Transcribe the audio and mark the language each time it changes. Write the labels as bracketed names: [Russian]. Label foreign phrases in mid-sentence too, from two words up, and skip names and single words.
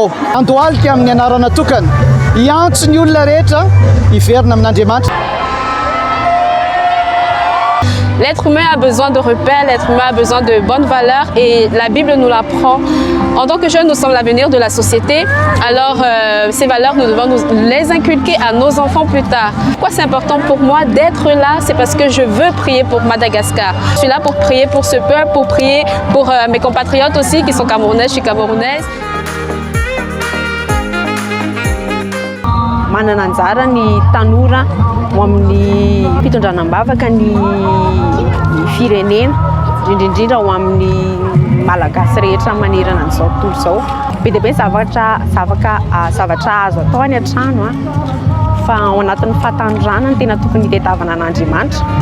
[Malagasy] Andohalika amin'ny anarana tokana hiantso ny olona rehetra hiverina amin'Andriamanitra. [French] L'être humain a besoin de repères, l'être humain a besoin de bonnes valeurs et la Bible nous l'apprend. En tant que jeunes, nous sommes l'avenir de la société. Alors, ces valeurs, nous devons les inculquer à nos enfants plus tard. Pourquoi c'est important pour moi d'être là? C'est parce que je veux prier pour Madagascar. Je suis là pour prier pour ce peuple, pour prier pour mes compatriotes aussi qui sont camerounais, je suis camerounaise. [Malagasy] Manana anjara ny tanora ho amin'ny fitondranam-bavaka ny firenena, indrindrindrindra ho amin'ny malagasy rehetra manerana an'izao tontolo izao. Be dia be zavatra azo atao any an-trano fa ao anatin'ny fahatanoranana tena tokony hitetavana an'Andriamanitra.